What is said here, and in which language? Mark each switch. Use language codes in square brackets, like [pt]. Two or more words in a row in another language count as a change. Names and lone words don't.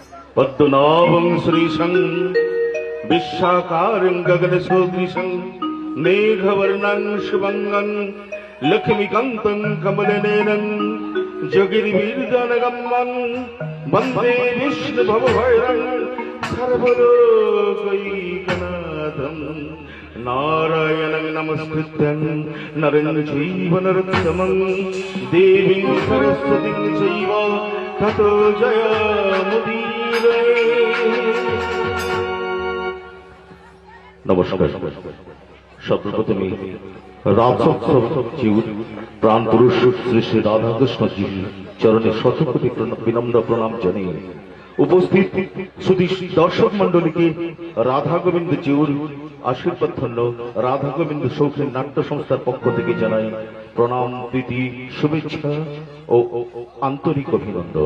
[sa] পদ্মনাভং শ্রীশং বিশ্বাকারং গগনসদৃশং মেঘবর্ণং শুভঙ্গং লক্ষ্মীকান্तं কমলনয়নং যোগীর্বির্জনগম্যং বন্দে বিষ্ণুভবভৈরং সর্বলোকৈকনাথং নারায়ণং নমস্কৃত্যং নরং চৈব নরোত্তমং দেবীং সরস্বতীং চৈব ততো জয়মুদীরয়ে। [bn] নমস্কার। সর্বপ্রথমে রাজসৎসব প্রাণ পুরুষ শ্রী শ্রী রাধাকৃষ্ণজির চরণে শতকোটি বিনম্র প্রণাম জানিয়ে উপস্থিত সুধী দর্শক মন্ডলীকে রাধা গোবিন্দ জিউর আশীর্বাদ ধন্য রাধা গোবিন্দ শৌখিন নাট্য সংস্থার পক্ষ থেকে জানাই প্রণাম, প্রীতি, শুভেচ্ছা ও আন্তরিক অভিনন্দন।